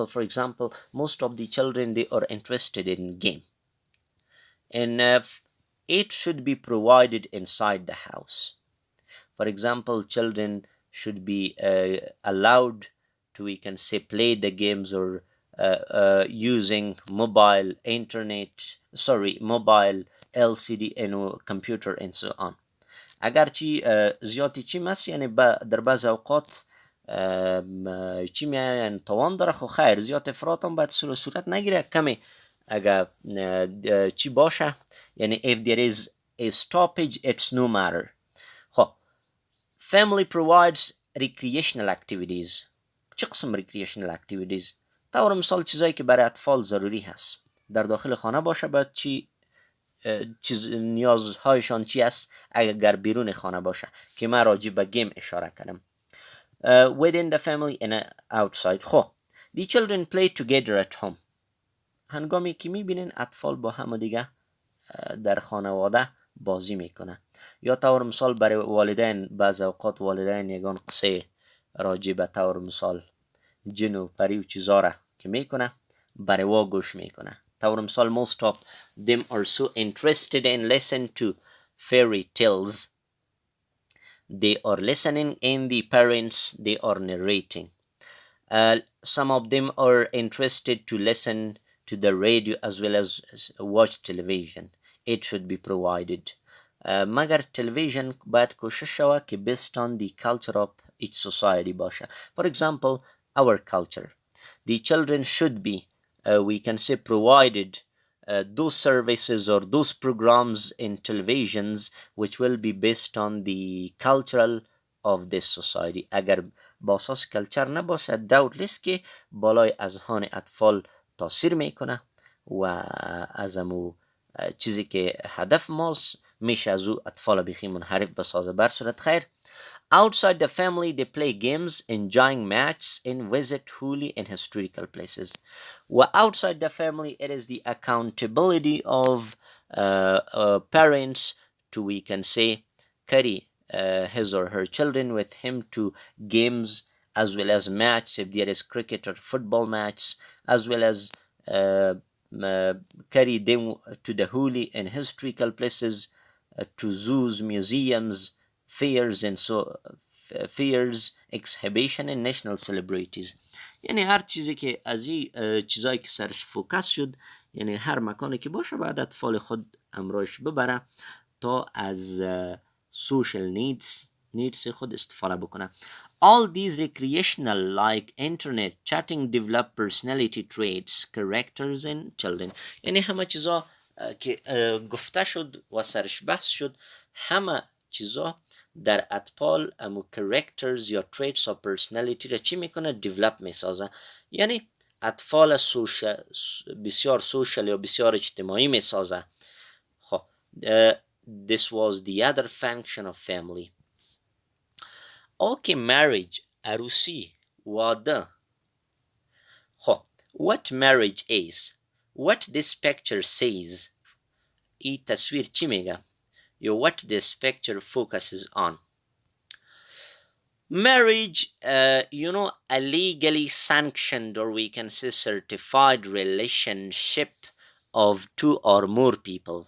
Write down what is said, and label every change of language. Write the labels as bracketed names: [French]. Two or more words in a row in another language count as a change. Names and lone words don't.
[English] For example, most of the children they are interested in game, and it should be provided inside the house. For example, children should be allowed to, we can say, play the games or using mobile LCD and computer and so on. [Persian] اگرچه زیادی چی مست یعنی در بعض اوقات چی میان توان داره خو خیر زیاد افراط هم باید صورت نگیره کمی اگر چی باشه یعنی [English] if there is a stoppage it's no matter. خب family provides recreational activities. [Persian] چه قسم [English] recreational activities؟ [Persian] طور مثال چیزایی که برای اطفال ضروری هست در داخل خانه باشه باید چیز نیازهایشان چی است اگر بیرون خانه باشه که من راجع به گیم اشاره کردم. [English] Within the family and outside. خب the children play together at home. [Persian] هنگامی که میبینین اطفال با هم دیگه در خانواده بازی میکنه. یا طور مثال برای والدین بعض اوقات والدین یگان قصه راجع به طور مثال جن و پری و چیزا را که میکنه برای وا گوش میکنه. طور مثال [English] most of them are so interested in listen to fairy tales. They are listening and the parents they are narrating. Some of them are interested to listen to the radio as well as watch television. It should be provided. [Persian] مگر television باید کوشش شود که [English] based on the culture of each society باشه. For example, our culture. The children should be we can say provided those services or those programs in televisions which will be based on the cultural of this society. [Persian] اگر باساس کلچر نباشه doubtless که بالای اذهان اطفال تاثیر میکنه و از امو چیزی که هدف ماست میشه از او اطفال بخی منحرف بسازه. بر صورت خیر [English] Outside the family, they play games, enjoying matches, and visit holy and historical places. Well, outside the family, it is the accountability of parents to, we can say, carry his or her children with him to games as well as match if there is cricket or football match, as well as uh, uh, carry them to the holy and historical places, to zoos, museums, fairs, and so fairs, exhibition and national celebrities. [Persian] یعنی هر چیزی که از این چیزایی که سرش فوکس شد، یعنی هر مکانی که باشه باید اطفال خود امرایش ببره تا از [English] social needs [Persian] خود استفاده بکنه. [English] All these recreational like internet chatting develop personality traits, characters and children. [Persian] یعنی همه چیزا که گفته شد و سرش بحث شد، همه چیزا در اطفال امو characters یا [English] traits of personality [Persian] را چی میکنه؟ develop میسازه. یعنی اطفال بسیار social یا بسیار اجتماعی میسازه. [English] خب this was the other function of family. Okay, marriage، [Persian] عروسی، واده. [English] خب what marriage is, what this picture says، [Persian] این تصویر چی میگه؟ [English] یا what this picture focuses on. Marriage, a legally sanctioned, or we can say certified relationship of two or more people.